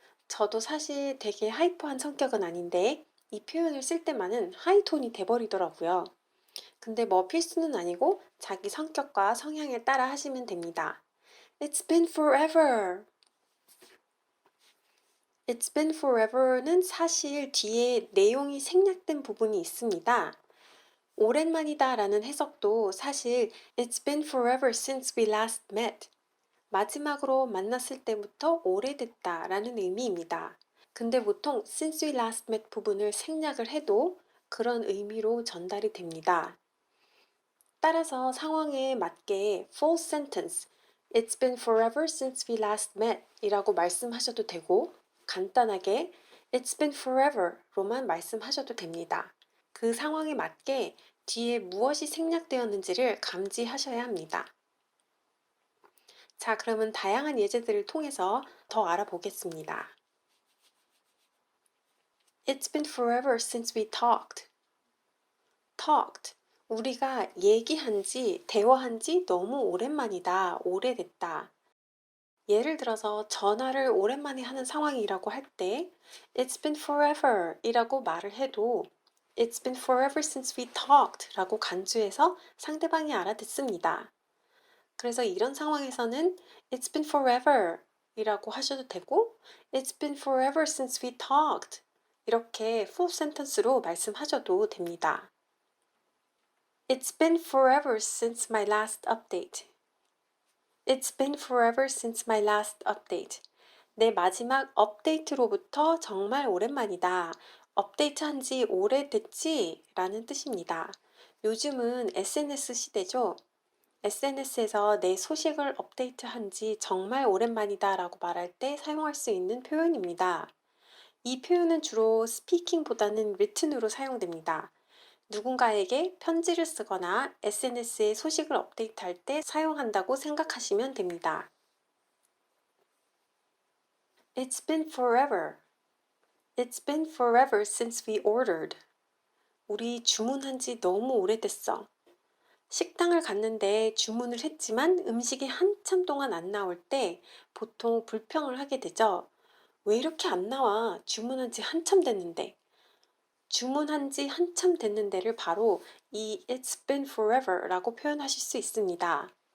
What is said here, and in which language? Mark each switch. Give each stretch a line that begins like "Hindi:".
Korean: 저도 사실 되게 하이퍼한 성격은 아닌데 이 표현을 쓸 때만은 하이톤이 돼버리더라고요. 근데 뭐 필수는 아니고 자기 성격과 성향에 따라 하시면 됩니다.
English: It's been forever. It's been forever
Korean: 는 사실 뒤에 내용이 생략된 부분이 있습니다. 오랜만이다 라는 해석도 사실
English: It's been forever since we last met.
Korean: 마지막으로 만났을 때부터 오래됐다 라는 의미입니다. 근데 보통
English: since we last met
Korean: 부분을 생략을 해도 그런 의미로 전달이 됩니다. 따라서 상황에 맞게
English: full sentence It's been forever since we last met
Korean: 이라고 말씀하셔도 되고 간단하게
English: It's been forever
Korean: 로만 말씀하셔도 됩니다. 그 상황에 맞게 뒤에 무엇이 생략되었는지를 감지하셔야 합니다. 자, 그러면 다양한 예제들을 통해서 더 알아보겠습니다.
English: It's been forever since we talked. talked.
Korean: 우리가 얘기한 지, 대화한 지 너무 오랜만이다, 오래됐다. 예를 들어서 전화를 오랜만에 하는 상황이라고 할 때
English: It's been forever
Korean: 이라고 말을 해도
English: It's been forever since we talked
Korean: 라고 간주해서 상대방이 알아듣습니다. 그래서 이런 상황에서는
English: It's been forever
Korean: 이라고 하셔도 되고
English: It's been forever since we talked
Korean: 이렇게
English: full sentence
Korean: 로 말씀하셔도 됩니다.
English: It's been forever since my last update. It's been forever since my last update.
Korean: 내 마지막 업데이트로부터 정말 오랜만이다. 업데이트한 지 오래됐지? 라는 뜻입니다. 요즘은 SNS 시대죠. SNS에서 내 소식을 업데이트한 지 정말 오랜만이다 라고 말할 때 사용할 수 있는 표현입니다. 이 표현은 주로 스피킹보다는 written으로 사용됩니다. 누군가에게 편지를 쓰거나 SNS에 소식을 업데이트할 때 사용한다고 생각하시면 됩니다.
English: It's been forever. It's been forever since we ordered.
Korean: 우리 주문한 지 너무 오래됐어. 식당을 갔는데 주문을 했지만 음식이 한참 동안 안 나올 때 보통 불평을 하게 되죠. 왜 이렇게 안 나와? 주문한 지 한참 됐는데. 주문한 지 한참 됐는데를 바로 이
English: It's been forever
Korean: 라고 표현하실 수 있습니다.